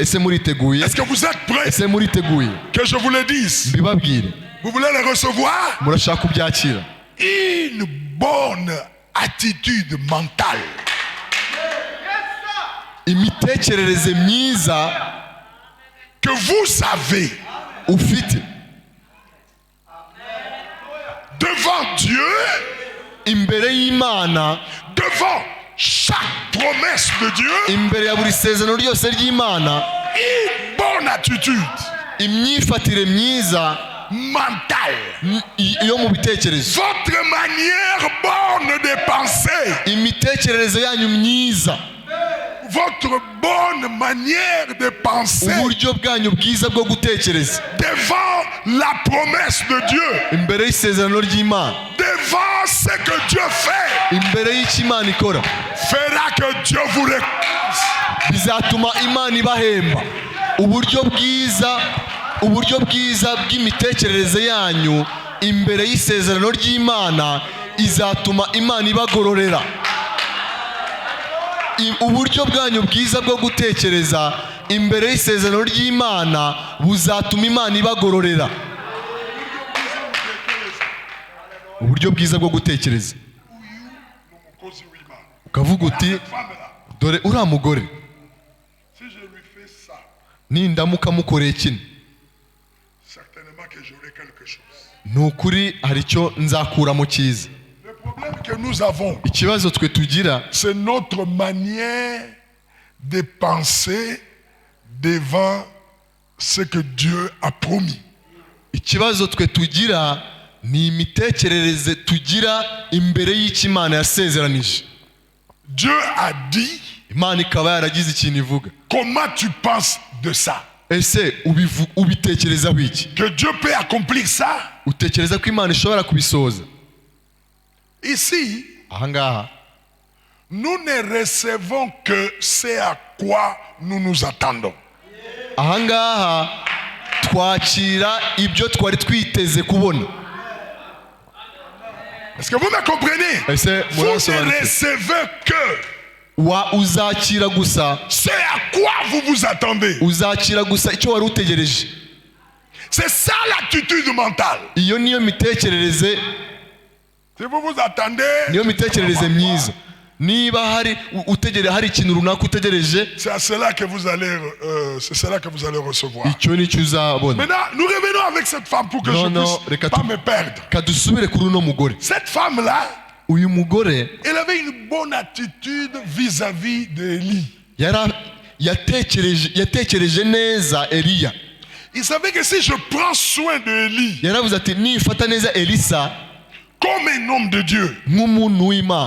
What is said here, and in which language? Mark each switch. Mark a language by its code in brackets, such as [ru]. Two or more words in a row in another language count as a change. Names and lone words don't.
[rw] ese muriteguye? [fr] Est-ce que vous êtes prêts [rw] ese muriteguye [fr] que je vous le dise? [rw] mbibabwire? [fr] Vous voulez le recevoir? [rw] murashaka kubyakira? [fr] Une bonne attitude mentale. [rw] imitekerereze myiza [fr] Que vous avez [rw] ufite [fr] devant Dieu, [rw] imbere y'Imana, [fr] devant chaque promesse de Dieu, [rw] imbere ya buri sezerano ryose ry'Imana, [fr] une bonne attitude [rw] imyifatire myiza [fr] mentale. [rw] yo mu bitekerezo. [fr] Votre manière bonne de penser, [rw] imitekerereze yanyu myiza, [fr] votre bonne manière de penser [rw] uburyo bwanyu bwiza bwo gutekereza [fr] devant la promesse de Dieu, [rw] imbere y'isezerano ry'Imana, [fr] devant ce que Dieu fait, [rw] imbere y'icyo Imana ikora, [fr] fera que Dieu vous récompense. [rw] bizatuma Imana ibahemba. uburyo bwiza bw'imitekerereze yanyu imbere y'isezerano ry'Imana izatuma Imana ibagororera. uburyo bwanyu bwiza bwo gutekereza imbere y'isezerano ry'Imana buzatuma Imana ibagororera. uburyo bwiza bwo gutekereza ukavuga uti dore uriya mugore nindamuka mukoreye kino ni ukuri hari icyo nzakuramo cyiza. [fr] Le problème que nous avons, [rw] ikibazo twe tugira [fr] c'est notre manière de penser devant ce que Dieu a promis. [rw] ikibazo twe tugira ni imitekerereze tugira imbere y'icyo Imana yasezeranije. [fr] Dieu a dit, [rw] Imana ikaba yaragize ikintu ivuga. [fr] comment tu penses de ça? [rw] ese ubitekerezaho iki? [fr] Que Dieu peut accomplir ça? [rw] utekereza ko Imana ishobora kubisohoza? [fr] Ici, [rw] ahangaha [fr] nous ne recevons que ce à quoi nous nous attendons. [rw] ahangaha twakira ibyo twari twiteze kubona. [fr] Est-ce que vous me comprenez? [rw] ese [fr] Vous ne [rw] murasobanutse? [fr] recevez que [rw] uzakira gusa [fr] ce à quoi vous vous attendez. [rw] uzakira gusa icyo wari utegereje. [fr] C'est ça l'attitude mentale. [rw] iyo niyo mitekerereze, [fr] Si vous vous attendez, [rw] niyo mitekerereze myiza. niba hari ikintu runaka utegereje, [fr] c'est à cela que vous allez, c'est cela que vous allez recevoir. [rw] icyo nicyo uzabona. [fr] Maintenant, nous revenons avec cette femme pour que je puisse pas me perdre. [rw] kadusubire kuri uno mugore. [fr] Cette femme-là, [rw] uyu mugore [fr] elle avait une bonne attitude vis-à-vis d'Élie. [rw] yatekereje neza Eliya. [fr] Il savait que si je prends soin d'Élie [rw] yaravuze ati nifata neza Elisa [fr] comme un homme de Dieu, [rw] nk'umuntu w'Imana,